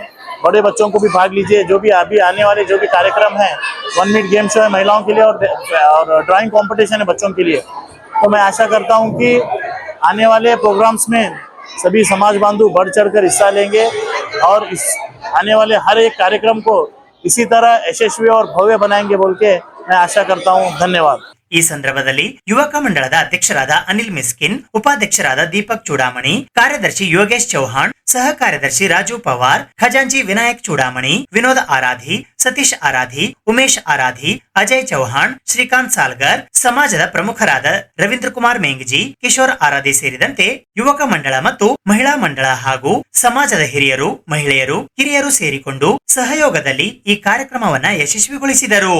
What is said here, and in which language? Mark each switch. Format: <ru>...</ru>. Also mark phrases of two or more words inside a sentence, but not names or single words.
<hi>बड़े बच्चों को भी भाग लीजिए। जो भी अभी आने वाले जो भी कार्यक्रम है, 1 मिनट</hi> <en>game show</en> <hi>है महिलाओं के लिए और</hi> <en>drawing competition</en> <hi>है बच्चों के लिए। तो मैं आशा करता हूं कि आने वाले प्रोग्राम्स में सभी समाज बांधव बढ़ चढ़कर हिस्सा लेंगे और इस आने वाले हर एक कार्यक्रम को इसी तरह यशस्वी और भव्य बनाएंगे बोल के मैं आशा करता हूँ। धन्यवाद।</hi> <kn>ಈ ಸಂದರ್ಭದಲ್ಲಿ ಯುವಕ ಮಂಡಳದ ಅಧ್ಯಕ್ಷರಾದ ಅನಿಲ್ ಮಿಸ್ಕಿನ್, ಉಪಾಧ್ಯಕ್ಷರಾದ ದೀಪಕ್ ಚೂಡಾಮಣಿ, ಕಾರ್ಯದರ್ಶಿ ಯೋಗೇಶ್ ಚೌಹಾಣ್, ಸಹ ಕಾರ್ಯದರ್ಶಿ ರಾಜು ಪವಾರ್, ಖಜಾಂಚಿ ವಿನಾಯಕ್ ಚೂಡಾಮಣಿ, ವಿನೋದ್ ಆರಾಧಿ, ಸತೀಶ್ ಆರಾಧಿ, ಉಮೇಶ್ ಆರಾಧಿ, ಅಜಯ್ ಚೌಹಾಣ್, ಶ್ರೀಕಾಂತ್ ಸಾಲ್ಗರ್, ಸಮಾಜದ ಪ್ರಮುಖರಾದ ರವೀಂದ್ರ ಕುಮಾರ್ ಮೇಂಗಜಿ, ಕಿಶೋರ್ ಆರಾಧಿ ಸೇರಿದಂತೆ ಯುವಕ ಮಂಡಳ ಮತ್ತು ಮಹಿಳಾ ಮಂಡಳ ಹಾಗೂ ಸಮಾಜದ ಹಿರಿಯರು, ಮಹಿಳೆಯರು, ಕಿರಿಯರು ಸೇರಿಕೊಂಡು ಸಹಯೋಗದಲ್ಲಿ ಈ ಕಾರ್ಯಕ್ರಮವನ್ನ ಯಶಸ್ವಿಗೊಳಿಸಿದರು.</kn>